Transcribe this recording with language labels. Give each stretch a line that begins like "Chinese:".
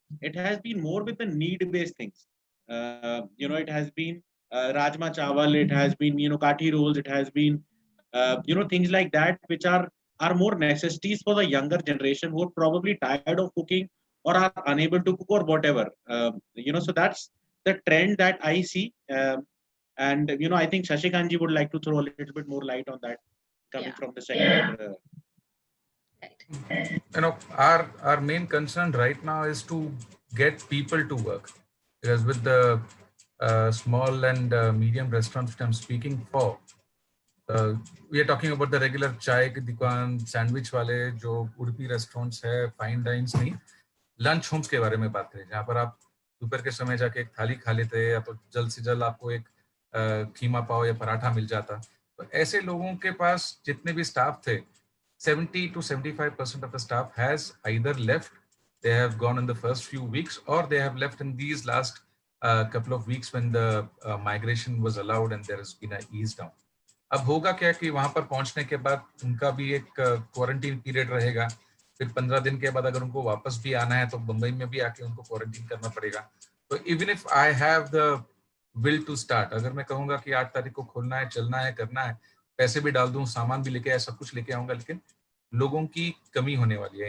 English: It has been more with the need-based things. It has been rajma chawal, it has been, kathi rolls, it has been, things like that, which are more necessities for the younger generation who are probably tired of cooking or are unable to cook or whatever. So that's the trend that I see. And I think Shashikanji would like to throw a little bit more light on that, coming Yeah. from the sector. Right. Our main concern right now is to get people to work, because with the small and medium restaurants which I'm speaking for, we are talking about the regular chai
Hindi: की दुकान, sandwich वाले जो Udupi restaurants है, fine dines नहीं, lunch homes के बारे में बात करें, जहाँ पर आप दोपहर के समय जाके एक थाली खा लेते हैं, या तो जल्द से जल्द आपको एक कीमा पाव या पराठा मिल जाता. तो ऐसे लोगों के पास जितने भी स्टाफ थे,
English: 70 to 75% of the staff has either left, they have gone in the first few weeks, or they have left in these last couple of weeks when the migration was allowed and there has been a ease down.
Hindi: अब होगा क्या कि वहां पर पहुंचने के बाद उनका भी एक क्वारंटीन पीरियड रहेगा, फिर 15 दिन के बाद अगर उनको वापस भी आना है तो मुंबई में भी आके उनको क्वारंटीन करना पड़ेगा. तो
English: even if I have the will to start,
Hindi: अगर मैं कहूंगा कि 8 तारीख को खोलना है, चलना है, करना है, पैसे भी डाल दूं, सामान भी लेके आया, सब कुछ लेके आऊंगा, लेकिन लोगों की कमी होने वाली है.